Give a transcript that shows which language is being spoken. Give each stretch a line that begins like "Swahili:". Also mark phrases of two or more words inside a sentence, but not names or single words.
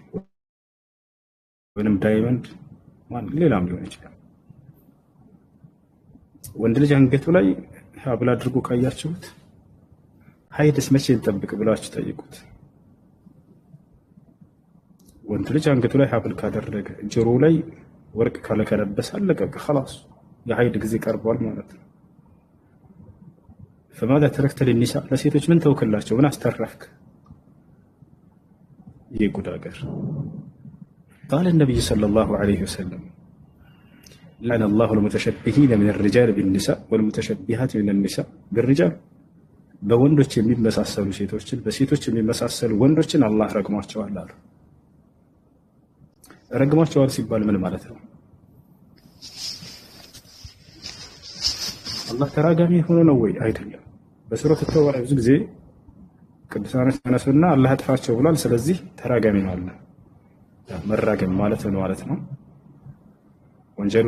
Amharic: ወይንም ዳይመንድ ሌላም ሊሆን ይችላል። ወንድ ልጅ አንገቱ ላይ ሀብል አድርጎ ካያችሁት ሀይድስ መቼ እንጠብቅ ብላችሁ ጠይቁት። ወንድ ልጅ አንገቱ ላይ ሀብል ካደረገ ጆሮ ላይ ወርቅ ካለከለበሰ አለቀ خلاص የሀይድ ጊዜ ቀርቧል ማለት ነው።
Arabic: فماذا تركت للنساء
Amharic: ለሴቶች ምን ተውክላቸው? ምን አስተረፍክ? የጉድ አገር
Arabic: قال النبي صلى الله عليه وسلم لعن الله المتشبهين من الرجال بالنساء والمتشبهات من النساء بالرجال
Amharic: በወንዶች የሚመሳሰሉ ሴቶችን በሴቶች የሚመሳሰሉ ወንዶችን አላህ ረግሟቸዋል አሉ። ረግሟቸዋል ሲባል ምን ማለት ነው? አላህ ተራጋሚ ሆኖ ነው ወይ? አይደለም። በሱረቱ ተውባ ላይ ብዙ ጊዜ ቅዱሳኖች ተነሱና አላህ አጥፋቸው ብሏል። ስለዚህ ተራጋሚ ነው አለ። መራገም ማለት ነው ማለት ነው። ወንጀሉ